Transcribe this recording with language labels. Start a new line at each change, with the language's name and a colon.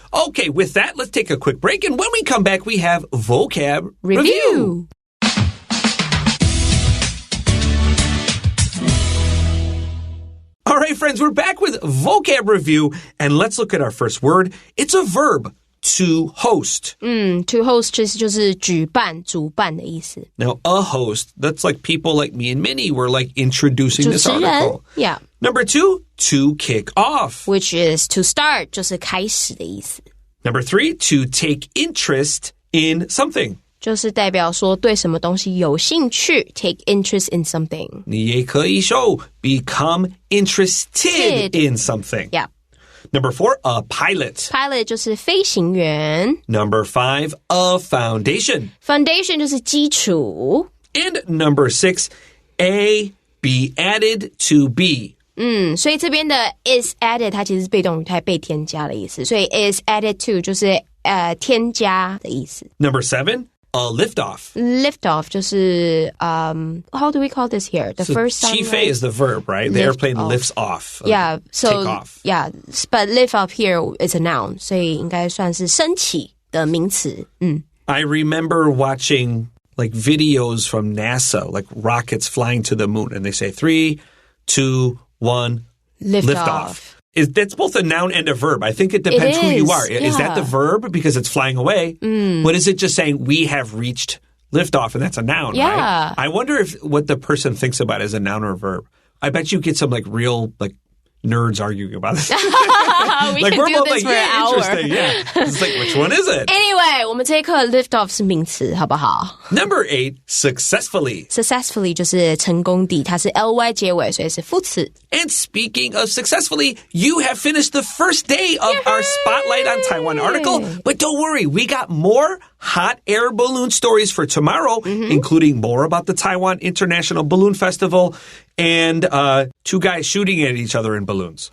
English: Okay, with that, let's take a quick break. And when we come back, we have Vocab Review. All right, friends, we're back with Vocab Review. And let's look at our first word. It's a verb. To host.
Chinese: To host 就是举办、主办的意思。
English: Now, a host, that's like people like me and Minnie were like introducing this article. Yeah. Number 2, to kick off. Which is to start,
Chinese: 就是开始的意思。
English: Number 3, to take interest in something.
Chinese: 就是代表说对什么东西有兴趣
English: take interest in something.
Chinese: 你也可以说 become interested in something.
English: Yeah. Number 4, a pilot.
Chinese: Pilot 就是飞行员。
English: Number 5, a foundation.
Chinese: Foundation 就是基础。
English: And number 6, A, be added to be.
Chinese: 所以这边的 is added 它其实是被动语态被添加的意思，所以
English: is added to
Chinese: 就是添加的意思。
English: Number 7, a liftoff. Liftoff
Chinese: 就是
English: how do we call this here? The first sound Chife is the verb, right? The airplane lifts off. Yeah, so take off. Yeah, but lift off here is a noun,
Chinese: 所以应该算是升起的名词。
English: I remember watching like videos from NASA, like rockets flying to the moon, and they say 3, 2, 1, lift off. That's both a noun and a verb. I think it depends who you are. Yeah. Is that the verb because it's flying away? But is it just saying we have reached liftoff and that's a noun, Yeah. right? I wonder if what the person thinks about is a noun or a verb. I bet you get some like real like nerds arguing about this. We like, can we're do both this for an hour. Interesting. Yeah. It's like, which one is it?
Chinese: Anyway, 我们这一课 lift off 是名词，好不好
English: Number 8, successfully.
Chinese: Successfully 就是成功地，它是 ly 结尾，所以是副词。
English: And speaking of successfully, you have finished the first day of our Spotlight on Taiwan article. But don't worry, we got more hot air balloon stories for tomorrow, including more about the Taiwan International Balloon Festival and 2 guys shooting at each other in balloons.